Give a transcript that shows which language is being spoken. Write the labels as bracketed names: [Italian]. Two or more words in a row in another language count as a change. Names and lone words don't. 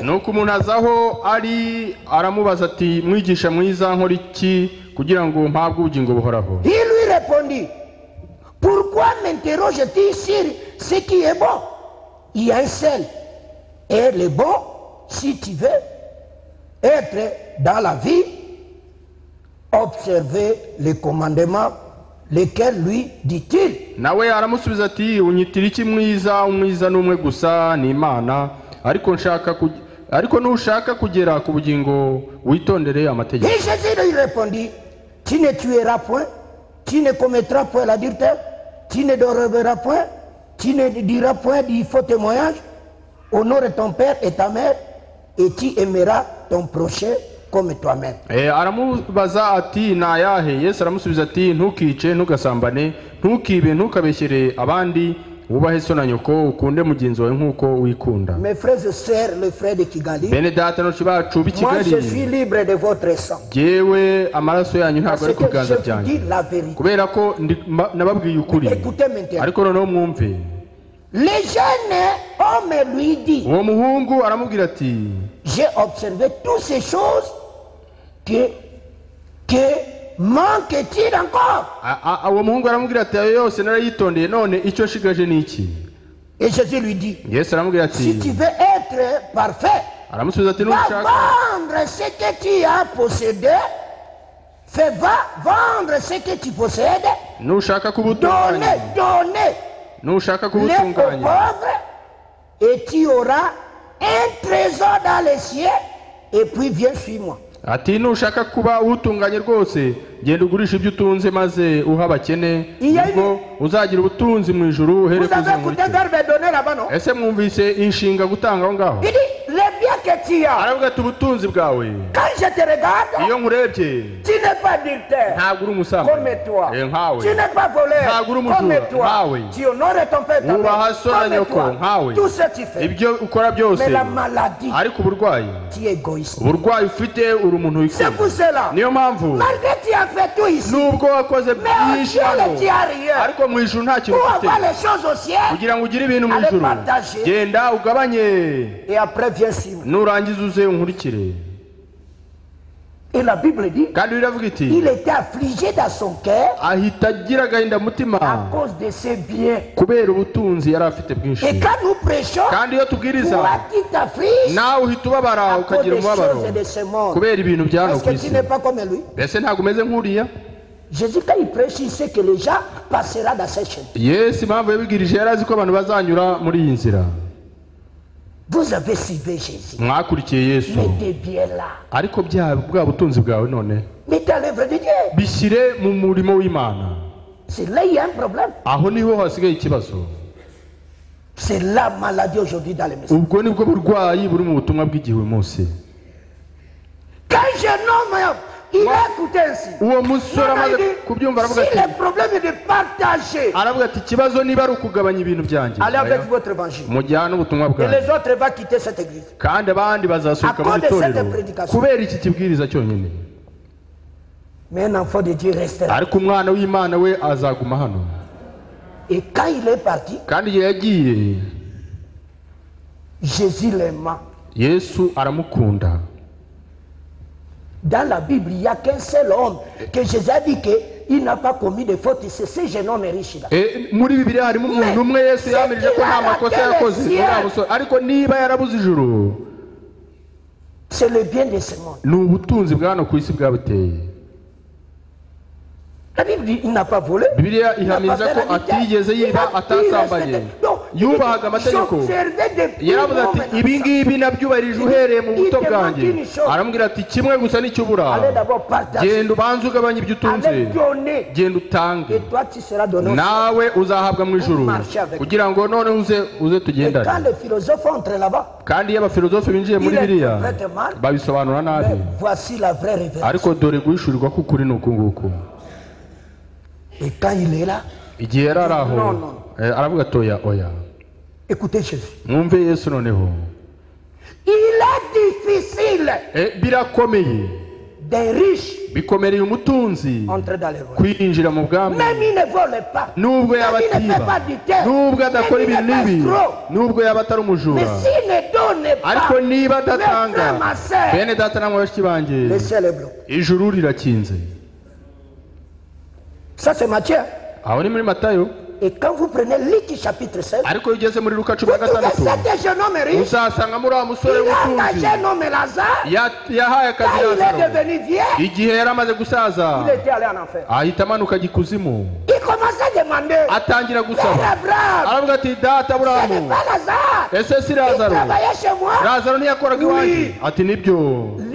[Kinyarwanda] nuko umuntu azaho ari aramubaza ati mwigisha mwiza nkora iki kugira ngo mpabwe ubugingo buhoraho. [French] Il lui répondit, pourquoi m'interroges-tu sur ce qui est bon? Il y a un seul. Et le bon, si tu veux être dans la vie, observer les commandements, lesquels lui dit-il? [Kinyarwanda] Nawe aramusubiza ati unyitira iki mwiza? Umwiza n'umwe gusa ni Imana, ariko nushaka kugera ku bugingo witondere amategeko. [French] Et Jésus lui répondit, tu ne tueras point, tu ne commettras point l'adultère, tu ne déroberas point, tu ne diras point du faux témoignage, honore ton père et ta mère, et tu aimeras ton prochain comme toi-même. [Kinyarwanda] Aramubaza ati nayahe? Yesu aramusubiza ati ntukice, ntugasambane, ntukibe, ntukabeshyere abandi, wubahe so na nyoko, ukunde mugenzi wawe nk'uko wikunda. [French] Mes frères et sœurs, les frères de Kigali, [Kinyarwanda] bene data no bacu b'i [French] moi [Kinyarwanda] Kigali, [French] je suis libre de votre sang. [Kinyarwanda] Jewe amaraso yanyu ntabwo [French] Parce [Kinyarwanda] ari [French] que [Kinyarwanda] ku biganza [French] je vous dis [Kinyarwanda] byanyu, [French] la vérité. [Kinyarwanda] kubera ko nababwiye ukuri. [French] Écoutez maintenant. [Kinyarwanda] Ariko noneho mwumve. [French] Les jeunes hommes lui dit, [Kinyarwanda] Uwo muhungu aramubwira ati [French] j'ai observé toutes ces choses que manque-t-il encore? [Kinyarwanda] uwo muhungu aramubwira ati ayo yose narayitondeye, none icyo nshigaje ni iki? [French] Et Jésus lui dit, [Kinyarwanda] Yesu aramubwira ati [French] si tu veux être parfait, [Kinyarwanda] aramusubiza ati [French] va [Kinyarwanda] nushaka [French] vendre ce que tu as possédé, va vendre ce que tu possèdes, [Kinyarwanda] nushaka kubutunganya, [French] donner [Kinyarwanda] nushaka [French] les [Kinyarwanda] kubutunganya, [French] pauvres, et tu auras un trésor dans les cieux, et puis viens suis-moi. [Kinyarwanda] ati nushaka kuba utunganye rwose genda ugurisha ibyo utunze maze uha abakene, ubwo uzagira ubutunzi mu ijuru uhere [French] Vous avez écouté verbe donner là-bas, non? [Kinyarwanda] ese mwumvise inshinga gutanga aho ngaho? [French] Il dit, les biens que tu as, [Kinyarwanda] aravuga ati ubutunzi bwawe [French] quand je te regarde, [Kinyarwanda] iyo nkurebye [French] tu n'es pas adultère [Kinyarwanda] ntabwo uri umusambanyi [French] comme toi, [Kinyarwanda] nkawe, [French] tu n'es pas voleur [Kinyarwanda] ntabwo uri [French] comme [Kinyarwanda] umujura [French] toi, [Kinyarwanda] nkawe, [French] tu honores ton père, ta [Kinyarwanda] wubaha [French] mère [Kinyarwanda] so na [French] comme [Kinyarwanda] nyoko [French] toi, [Kinyarwanda] nkawe, [French] tout ce que tu fais. [Kinyarwanda] ibyo ukora byose. [French] Mais la maladie, [Kinyarwanda] ariko uburwayi, [French] tu es égoïste. [Kinyarwanda] uburwayi ufite uri umuntu [French] C'est pour [Kinyarwanda] wikunda. [French] cela, [Kinyarwanda] Niyo mpamvu [French] malgré tu as fait tout ici, [Kinyarwanda] nubwo wakoze [French] mais au [Kinyarwanda] byinshi [French] ciel [Kinyarwanda] hano, [French] tu as rien. [Kinyarwanda] ariko mu ijuru nta kintu [French] Pour [Kinyarwanda] ufite. [French] avoir les choses au ciel, [Kinyarwanda] kugira ngo ugire ibintu mu [French] allez [Kinyarwanda] ijuru, [French] partager. [Kinyarwanda] genda ugabanye, [French] Et après viens suivre. [Kinyarwanda] nurangiza uze unkurikire. [French] Et la Bible dit, [Kinyarwanda] kandi biravuga iti [French] il était affligé dans son cœur [Kinyarwanda] ahita agira agahinda mutima [French] à cause de ses biens. [Kinyarwanda] kubera ubutunzi yari afite [French] Et [Kinyarwanda] bwinshi. [French] quand nous prêchons, [Kinyarwanda] kandi iyo tubwiriza [French] toi qui t'affliges [Kinyarwanda] nawe uhita ubabara [French] à cause [Kinyarwanda] ukagira [French] des [Kinyarwanda] umubabaro [French] choses de ce monde, [Kinyarwanda] kubera ibintu bya hano [French] est-ce [Kinyarwanda] ku [French] que tu [Kinyarwanda] isi. [French] n'es pas comme lui? [Kinyarwanda] Mbese ntabwo umeze nk'uriya? [French] Jésus, quand il prêche, il sait que les gens passeront dans cette chaîne. [Kinyarwanda] Yesu impamvu yabibwirije yari azi ko abantu bazanyura muri iyi nzira. [French] Vous avez suivi Jésus. [Kinyarwanda] Mwakurikiye Yesu, [French] Mettez bien là. [Kinyarwanda] ariko bwa butunzi bwawe none [French] Mettez à l'œuvre de Dieu. [Kinyarwanda] bishyire mu murimo w'Imana. [French] C'est là il y a un problème. [Kinyarwanda] Aho niho hasigaye ikibazo. [French] C'est la maladie aujourd'hui dans les maisons. [Kinyarwanda] Ubwo nibwo burwayi buri mu butumwa bw'igihe uyu munsi. [French] Quand je nomme, il a écouté ainsi. [Kinyarwanda] Uwo musore amaze kubyumva aravuga [French] Si [Kinyarwanda] ati [French] le problème est de partager, [Kinyarwanda] aravuga ati ikibazo niba ari ukugabanya ibintu byanjye, [French] allez avec votre évangile. [Kinyarwanda] mujyane ubutumwa [French] Et [Kinyarwanda] bwanjye, [French] les autres vont quitter cette église. [Kinyarwanda] kandi abandi bazasohoka mu [French] À cause de cette [Kinyarwanda] itorero [French] prédication. [Kinyarwanda] kubera iki kibwiriza cyonyine. [French] Mais un enfant de Dieu reste là. [Kinyarwanda] ariko umwana w'Imana we azaguma hano. [French] Et quand il est parti, [Kinyarwanda] kandi igihe yagiye, [French] Jésus l'aima. [Kinyarwanda] Yesu aramukunda. [French] Dans la Bible, il n'y a qu'un seul homme que Jésus a dit qu'il n'a pas commis de faute. C'est ce jeune homme riche là. [Kinyarwanda] Muri Bibiliya harimo umuntu umwe Yesu yamirije ko nta makosa yakoze, uriya musore. Ariko niba yarabuze ijuru, [French] C'est le bien de ce monde. [Kinyarwanda] ni ubutunzi bwa hano ku isi bwabuteye. [French] La Bible dit il n'a pas volé. [Kinyarwanda] Bibiliya ihamiriza ko atigeze yiba, atasambanye, yubahaga amategeko. Yaravuze ati ibi ngibi nabyubahirije uhereye mu buto bwanjye. Aramubwira ati kimwe gusa nicyo ubura, [French] Allez d'abord partager. [Kinyarwanda] genda ubanze ugabanye ibyo utunze, [French] Allez donner. [Kinyarwanda] genda utange, [French] Et toi tu seras donné. [Kinyarwanda] nawe uzahabwa mu ijuru, kugira ngo none uze [French] Et [Kinyarwanda] tugendane. [French] quand les philosophes entrent là-bas, [Kinyarwanda] kandi iyo abafilozofe binjiye muri Bibiliya babisobanura nabi. [French] mais voici la vraie révélation. [Kinyarwanda] ariko dore guhishurirwa k'ukuri ni uku nguku. [French] Et quand il est là, [Kinyarwanda] igihe yari ari aho, aravuga ati oya, [French] écoutez Jésus. [Kinyarwanda] mwumve Yesu noneho. [French] Il est difficile [Kinyarwanda] birakomeye [French] d'un riche [Kinyarwanda] bikomereye umutunzi kwinjira mu bwami nubwo yaba atiba nubwo adakora ibintu bibi nubwo yaba atari umujura ariko niba adatanga bene data namwe bashiki banjye ijuru rirakinze. [French] Ça c'est Matthieu. [Kinyarwanda] Aho ni muri Matayo. [French] Et quand vous prenez Luc chapitre 16, [Kinyarwanda] ariko ugeze muri Luka 16 usasanga muri amusore w'umutunzi yahaye akazi Lazaro igihe yari amaze gusaza ahita amanuka gikuzimu atangira gusaba aravuga ati data Aburahamu ese si Lazaro ntiyakoraga iwanjye ati nibyo